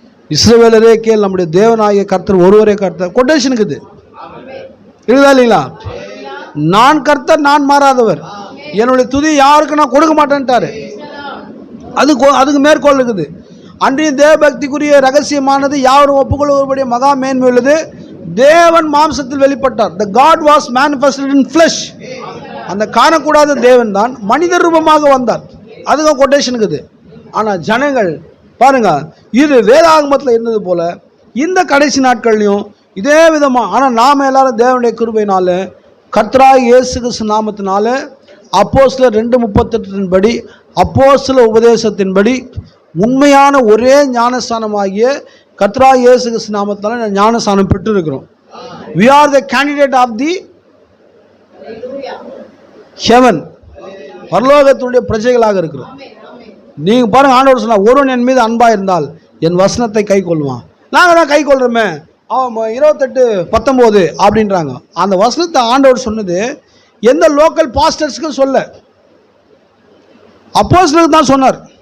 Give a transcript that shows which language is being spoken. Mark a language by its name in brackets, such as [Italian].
[Tamil] இஸ்ரவேலரே கேள், நம்முடைய தேவனாகிய கர்த்தர் ஒருவரே கர்த்தர். கொட்டேஷனுக்கு இது இருக்குதா இல்லைங்களா? நான் கர்த்தர், நான் மாறாதவர், என்னுடைய துதி யாருக்கு நான் கொடுக்க மாட்டேன்ட்டாரு. அதுக்கு மேற்கோள் இருக்குது. அன்றைய தேவபக்திக்குரிய ரகசியமானது யாரும் ஒப்புக்கொள்வதுடைய மகா மேன்மை உள்ளது. தேவன் மாம்சத்தில் வெளிப்பட்டார். [English] The God was manifested in flesh. [Tamil] அந்த காணக்கூடாத தேவன் தான் மனித ரூபமாக வந்தார். அதுக்கு கொட்டேஷன் இருக்குது. ஆனால் ஜனங்கள் பாருங்க, இது வேதாகமத்தில் இருந்தது போல இந்த கடைசி நாட்கள்லையும் இதே விதமாக. ஆனால் நாம் எல்லாரும் தேவனுடைய கிருபையினால கர்த்தராகிய இயேசு கிறிஸ்து நாமத்தினால அப்போஸ்தலர் 2:38 படி அப்போஸ்தல உபதேசத்தின்படி உண்மையான ஒரே ஞானஸ்தானமாகிய கர்த்தராகிய இயேசு கிறிஸ்து நாமத்தினால ஞானஸ்தானம் பெற்றிருக்கிறோம். [English] We are the candidate of the heaven. [Tamil] பரலோகத்தினுடைய பிரஜைகளாக இருக்கிறோம். நீங்க பாருங்க, ஆண்டவர் சொன்னா, ஒருவன் என் மீது அன்பா இருந்தால் என் வசனத்தை கை கொள்வான். நாங்க தான் கை கொள்றோமே. 28:19 அப்படின்றாங்க. அந்த வசனத்தை ஆண்டவர் சொன்னது எந்த லோக்கல் பாஸ்டர்ஸ்க்கும் சொல்ல, அப்போஸ்தலருக்கு தான் சொன்னார்.